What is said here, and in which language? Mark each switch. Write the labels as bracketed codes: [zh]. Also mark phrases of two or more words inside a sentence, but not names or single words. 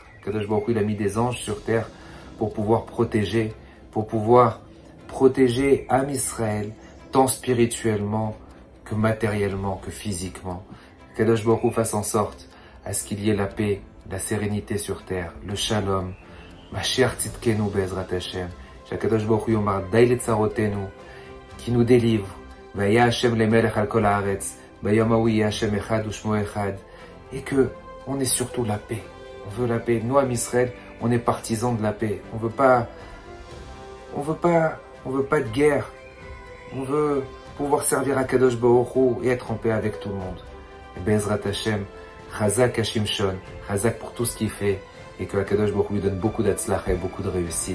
[he] קדוש ברוך הוא, [fr] il a mis des anges sur terre pour pouvoir protéger [he] עם ישראל, [fr] tant spirituellement que matériellement, que physiquement. [he] קדוש ברוך הוא [fr] fasse en sorte à ce qu'il y ait la paix, la sérénité sur terre, le shalom, [he] משיח צדקנו בעזרת השם, שהקדוש ברוך הוא יאמר די לצרותינו, [fr] qui nous délivre, [he] והיה השם למלך על כל הארץ, ביום ההוא השם אחד ושמו אחד, [fr] et que on est surtout la paix. On veut la paix. Nous, [he] עם ישראל, [fr] on est partisans de la paix. On veut pas de guerre. On veut pouvoir servir à [he] קדוש ברוך הוא [fr] et être en paix avec tout le monde. Et [he] בעזרת השם, חזק השמשון, חזק [fr] pour tout ce qu'il fait, et que [he] קדוש ברוך הוא [fr] lui donne beaucoup d'atzlacha et beaucoup de réussite.